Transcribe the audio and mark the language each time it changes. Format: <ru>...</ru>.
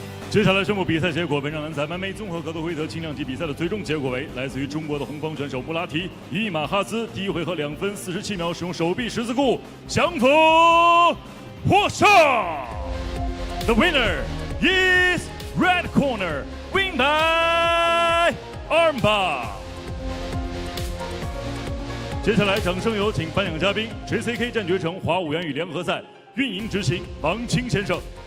<zh>接下来宣布比赛结果：本场男子MMA综合格斗规则轻量级比赛的最终结果为来自于中国的红方选手穆拉提以马哈兹第一回合2分47秒使用手臂十字固降服获胜。</zh> <en>The winner is red corner, win by armbar。</en> <zh>接下来掌声有请颁奖嘉宾 JCK 战决城华五元与联合赛运营执行王清先生。</zh>